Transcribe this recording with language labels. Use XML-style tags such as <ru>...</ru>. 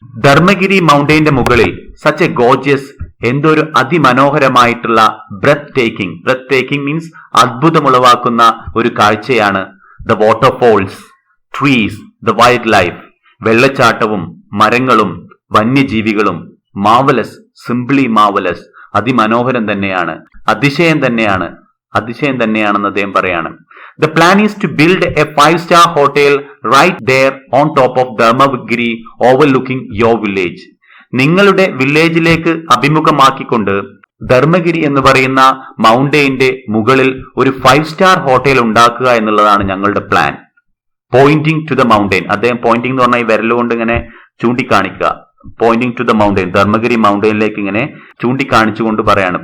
<ml>ധർമ്മഗിരി മൗണ്ടെയിന്റെ മുകളിൽ</ml> <en>such a gorgeous,</en> <ml>എന്തോ ഒരു അതിമനോഹരമായിട്ടുള്ള</ml> <en>breathtaking means</en> <ml>അത്ഭുതമുളവാക്കുന്ന ഒരു കാഴ്ചയാണ്.</ml> <en>the waterfalls, trees, the wildlife,</en> <ml>വെള്ളച്ചാട്ടവും മരങ്ങളും വന്യജീവികളും.</ml> <en>marvellous, simply marvellous,</en> <ml>അതിമനോഹരം തന്നെയാണ്, അതിശയം തന്നെയാണെന്ന് അദ്ദേഹം പറയാണ്.</ml> <en>The plan is to build a 5-star hotel right there on top of Dharmagiri overlooking your village.</en> <ml>നിങ്ങളുടെ വില്ലേജിലേക്ക് അഭിമുഖമാക്കിക്കൊണ്ട് ധർമ്മഗിരി എന്ന് പറയുന്ന മൗണ്ടെയിന്റെ മുകളിൽ ഒരു 5-star ഹോട്ടൽ ഉണ്ടാക്കുക എന്നുള്ളതാണ് ഞങ്ങളുടെ plan.</ml> <en>Pointing to the mountain.</en> <ml>അദ്ദേഹം പോയിന്റിംഗ് എന്ന് പറഞ്ഞാൽ ഈ വിരലുകൊണ്ട് ഇങ്ങനെ ചൂണ്ടിക്കാണിക്കുക. Poynting to the mountain, Dharmagiri മൗണ്ടെയിനിലേക്ക് ഇങ്ങനെ ചൂണ്ടിക്കാണിച്ചുകൊണ്ട് പറയാണ്.</ml>